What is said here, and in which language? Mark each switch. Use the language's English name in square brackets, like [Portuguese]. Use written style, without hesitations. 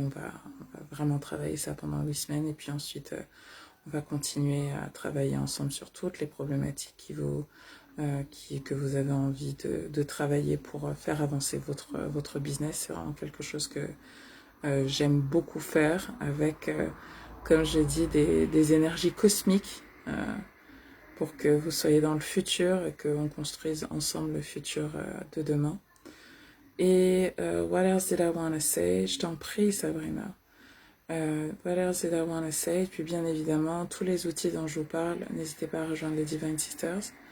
[French] On va vraiment travailler ça pendant 8 semaines et puis ensuite on va continuer à travailler ensemble sur toutes les problématiques que vous avez envie de travailler pour faire avancer votre business. C'est vraiment quelque chose que j'aime beaucoup faire avec, comme j'ai dit, des énergies cosmiques pour que vous soyez dans le futur et qu'on construise ensemble le futur de demain. Et [English] what else did I want to say? [French] Je t'en prie, Sabrina. [English] What else did I want to say? [French] Et puis bien évidemment, tous les outils dont je vous parle, n'hésitez pas à rejoindre les Divine Sisters.